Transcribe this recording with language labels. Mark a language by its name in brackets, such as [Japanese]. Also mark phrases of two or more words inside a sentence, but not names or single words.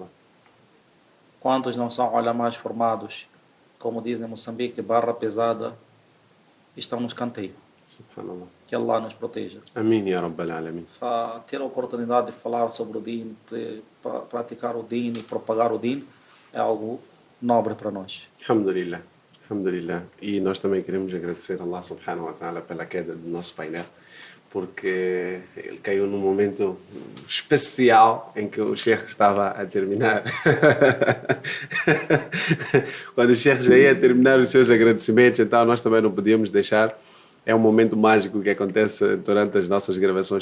[Portuguese] Quantos não são ulamás formados, como dizem em Moçambique, barra pesada, estão nos canteiros. Subhanallah. Que Allah nos proteja. Amém, [Arabic] يا رب العالمين. [Portuguese] Ter a oportunidade de falar sobre o dino, praticar o dino e propagar o dino é algo nobre para nós. [Arabic] الحمد لله. الحمد لله. [Portuguese] E nós também queremos agradecer a Allah [Arabic] سبحانه وتعالى [Portuguese] pela queda do nosso painel, porque ele caiu num momento especial em que o Sheikh estava a terminar. Quando o Sheikh já ia terminar os seus agradecimentos, então nós também não podíamos deixar. É um momento mágico que acontece durante as nossas gravações.